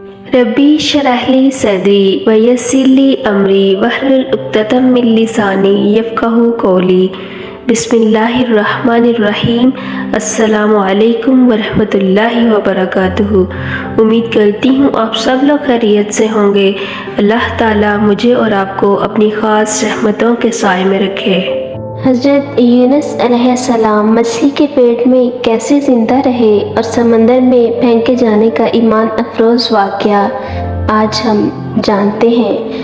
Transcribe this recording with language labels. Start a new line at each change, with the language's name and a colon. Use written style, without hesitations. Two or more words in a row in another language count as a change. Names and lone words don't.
Arabic: رب اشرح لي صدري ويسر لي أمري واحلل عقدة من لساني يفقهوا قولي. بسم الله الرحمن الرحيم. السلام عليكم ورحمة الله وبركاته.
Urdu: امید کرتی ہوں آپ سب لوگ خیریت سے ہوں گے. اللہ تعالیٰ مجھے اور آپ کو اپنی خاص رحمتوں کے سائے میں رکھے. حضرت یونس علیہ السلام مچھلی کے پیٹ میں کیسے زندہ رہے اور سمندر میں پھینکے جانے کا ایمان افروز واقعہ آج ہم جانتے ہیں.